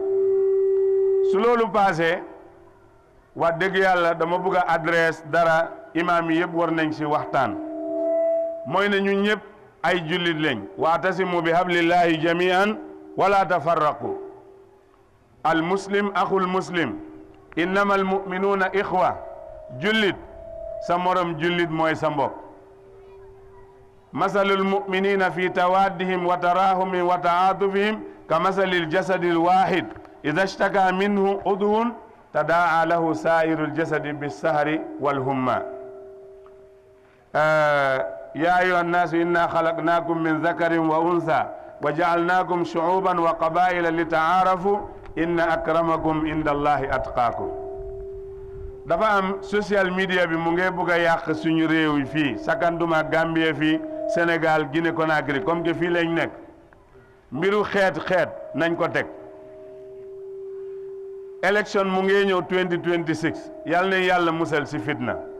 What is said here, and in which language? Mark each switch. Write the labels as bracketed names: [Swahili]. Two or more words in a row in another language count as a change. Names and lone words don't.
[Wolof] su loolu [French] passé [Wolof] wax dëgg yàlla dama bëgg a adresse dara imaam yi yëpp war nañ ci waxtaan, mooy ne ñu ñëpp ay jullit lañ. [Arabic] واعتصموا بحبل الله جميعا ولا تفرقوا. المسلم أخو المسلم، إنما المؤمنون إخوة. [Wolof] jullit sa morom jullit mooy sa mbokk. [Arabic] مثل المؤمنين في توادهم وتراحمهم وتعاطفهم كمثل الجسد الواحد إذا اشتكى منه عضو تداعى له سائر الجسد بالسهر والحمى. يا أيها الناس إنا خلقناكم من ذكر وأنثى وجعلناكم شعوبا وقبائل لتعارفوا إن أكرمكم عند الله أتقاكم. [Wolof] dafa am [English] social media [Wolof] bi mu ngi bugg a yàq suñu réew yi fii, sakanduma Gambie fii, Sénégal, Guinée Conakry, [French] comme que [Wolof] fii lañ nekk. mbiru xeet nañ ko teg. élection mu ngi ñëw 2026, yàlla na yàlla musal ci fitna.